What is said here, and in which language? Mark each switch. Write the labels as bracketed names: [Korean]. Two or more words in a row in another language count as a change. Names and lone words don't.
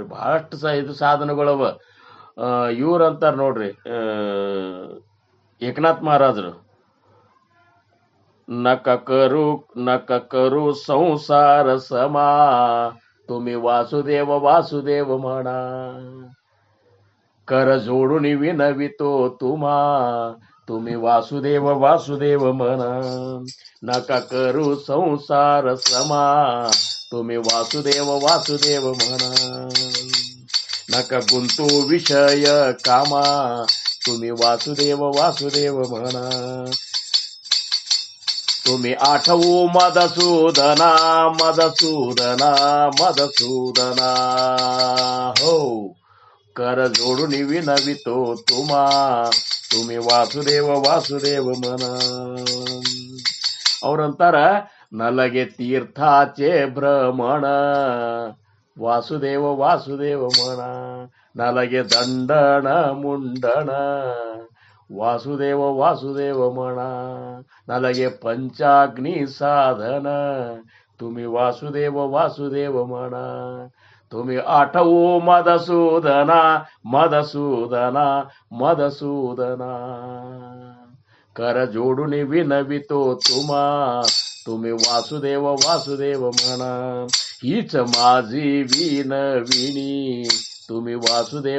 [Kannada] ಬಹಳಷ್ಟು ಇದು ಸಾಧನಗಳವ. ಇವ್ರಂತಾರ ನೋಡ್ರಿ, ಏಕನಾಥ್ ಮಹಾರಾಜರು, [Marathi] नका करू संसार समा तुम्ही वासुदेव वासुदेव म्हणा कर जोडून विनवितो तुम्हा तुम्ही वासुदेव वासुदेव म्हणा नका करू संसार समा तुम्ही वासुदेव वासुदेव म्हणा नका गुंतू विषय कामा तुम्ही वासुदेव वासुदेव म्हणा तुम्ही आठवू मधुसूदना मधुसूदना मधुसूदना हो कर जोडून विनवितो तुम्हा तुम्ही वासुदेव वासुदेव म्हणा. ಅವ್ರಂತಾರ नलगे तीर्थाचे भ्रमण वासुदेव वासुदेव म्हणा नलगे दंडण मुंडण वासुदेव वासुदेव म्हणा नलगे पंचाग्नि साधन तुम्ही वासुदेव वासुदेव म्हणा तुम्ही आठवू मधुसूदना मधुसूदना मधुसूदना कर जोडून विनवितो तुम्हा तुम्ही वासुदेव वासुदेव म्हणा हीच माझी विनविणी तुम्ही वासुदेव